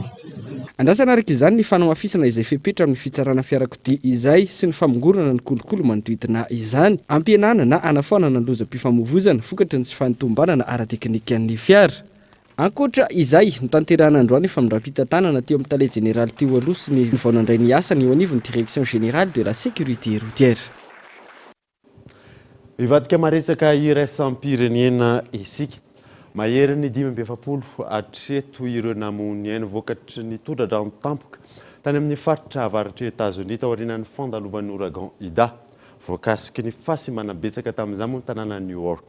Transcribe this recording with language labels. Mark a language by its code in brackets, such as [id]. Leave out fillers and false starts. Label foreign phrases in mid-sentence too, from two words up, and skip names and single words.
[mg] Andrasana araka izany ny fanamafisana izay fepetra amin'ny fitsarana fiarakodia izay sy ny famongorana ny kolokolo manodidina izany, ampihenana na anafanana ny lozam-pifamoivoizana vokatry ny tsy fanotombanana ara-teknika ny fiara. Ankoatra izay no tanterahana androany famindram-pitantanana teo amin'ny [fr] tale général [mg] teo aloha sy ny vaonandray ny asany eo anivon'ny [fr] direction générale de la sécurité routière. [mg] Ivadika maresaka iraisam-pirenena isika. Mahery ny 570 hatreto ireo namony ainy vokatry ny tondradrano tampoka tany amin'ny faritra avaratra États-Unis tao aorianan'ny fandalovan'ny ouragan Ida. Voakasiky ny fahasimana betsaka tamin'izany moa ny tanàna New York.